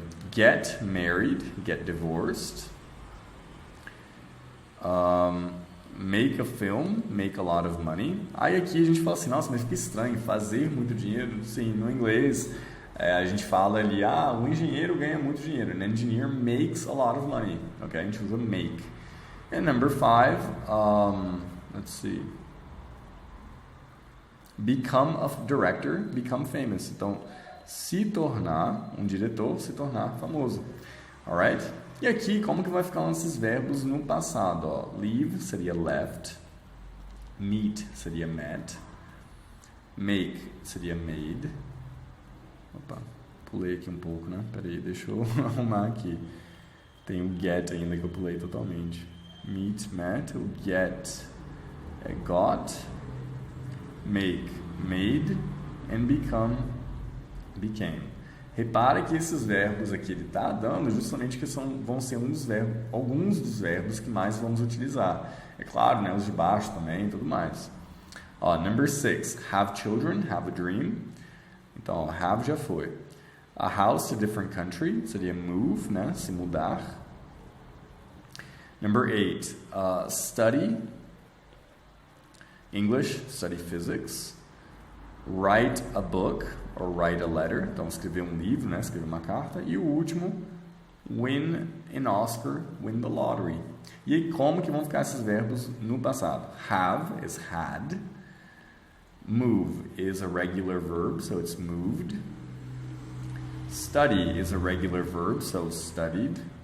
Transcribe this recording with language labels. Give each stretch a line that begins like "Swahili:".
English: Get married, get divorced. Make a film, make a lot of money.
Portuguese: Aí aqui a gente fala assim, nossa, mas fica estranho, fazer muito dinheiro. Sim, no inglês a gente fala ali, o engenheiro ganha muito dinheiro.
English: An engineer makes a lot of money.
Portuguese: Ok, a gente usa make.
English: And number 5, let's see. Become a director, become famous.
Portuguese: Então, se tornar um diretor, se tornar famoso. Alright? E aqui, como que vai ficar esses verbos no passado? Leave seria left. Meet seria met. Make seria made. Opa, pulei aqui um pouco, né? Peraí, deixa eu arrumar aqui. Tem o get ainda que eu pulei totalmente. Meet, met. O get é got.
English: Make, made. And become, became.
Portuguese: Repara que esses verbos aqui ele está dando justamente que vão ser alguns dos verbos que mais vamos utilizar. É claro, né, os de baixo também e tudo mais.
English: Number 6, have children, have a dream.
Portuguese: Então, have já foi.
English: A house to a different country,
Portuguese: seria move, né, se mudar.
English: Number 8, study English, study physics. Write a book or write a letter.
Portuguese: Então, escrever um livro, né? Escrever uma carta. E o último,
English: win an Oscar, win the lottery.
Portuguese: E aí, como que vão ficar esses verbos no passado?
English: Have is had. Move is a regular verb, so it's moved. Study is a regular verb, so studied.